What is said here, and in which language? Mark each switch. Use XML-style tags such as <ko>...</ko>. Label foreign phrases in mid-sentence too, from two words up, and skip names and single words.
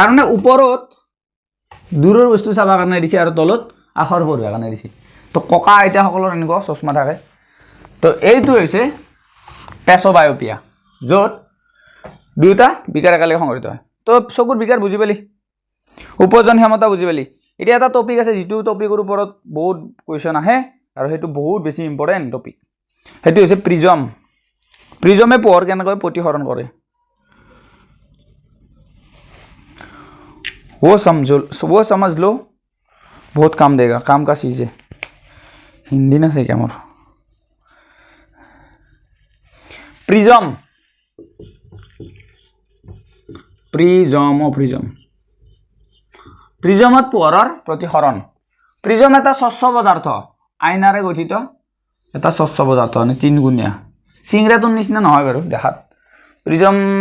<as>মানে ওপৰত দূৰৰ বস্তু চাবৰ কাৰণে দিছে আৰু তলত আখৰ পঢ়িবৰ কাৰণে দিছে তো ককা আইতাসকলৰ এনেকুৱা চশমা থাকে তো এইটো হৈছে প্ৰেছ'বায়'পিয়া য'ত দুটা বিকাৰ একেলগে সংঘটিত হয় তো চকুৰ বিকাৰ বুজি পালি উপজন ক্ষমতা বুজি পালি এতিয়া এটা টপিক আছে যিটো টপিকৰ ওপৰত বহুত কুৱেশ্যন আহে আৰু সেইটো বহুত বেছি ইম্পৰ্টেণ্ট টপিক সেইটো হৈছে প্ৰিজমে পোহৰ কেনেকৈ প্ৰতিসৰণ কৰে</as> <hi>वो समझ लो बहुत काम देगा काम का चीज़ है हिंदी ना सही क्या मोर</hi> <as>प्रिजम প্ৰিজমত পোহৰৰ প্ৰতিসৰণ প্ৰিজম এটা স্বচ্ছ পদাৰ্থ আইনাৰে গঠিত এটা স্বচ্ছ পদাৰ্থ মানে তিনিগুণীয়া চিংৰাটোৰ নিচিনা নহয় বাৰু দেখাত প্ৰিজম</as>